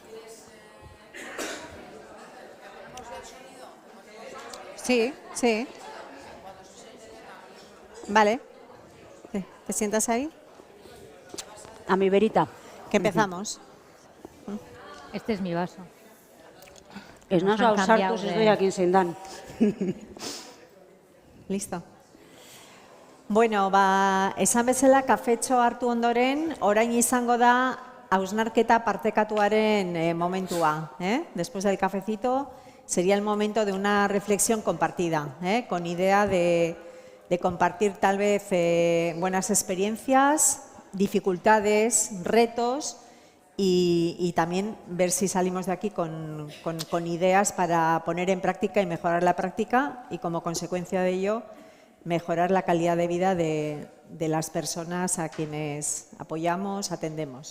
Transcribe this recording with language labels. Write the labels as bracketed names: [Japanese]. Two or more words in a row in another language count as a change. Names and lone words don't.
[Spanish] Sí, sí. Vale. ¿Te sientas ahí? A mi verita. Que empezamos. Este es mi vaso. [Basque] Ez [Spanish] Nos nazo han [Basque] hau [Spanish] cambiado [Basque] sartuz ez de- doiakin zein dan. [Spanish] Listo. [Basque] Bueno, esan bezala kafetxo hartu ondoren, orain izango da hausnarketa partekatuaren momentua. [Spanish] Después del cafecito sería el momento de una reflexión compartida, con idea de compartir tal vez buenas experiencias, dificultades, retos y también ver si salimos de aquí con ideas para poner en práctica y mejorar la práctica y como consecuencia de ello mejorar la calidad de vida de las personas a quienes apoyamos, atendemos.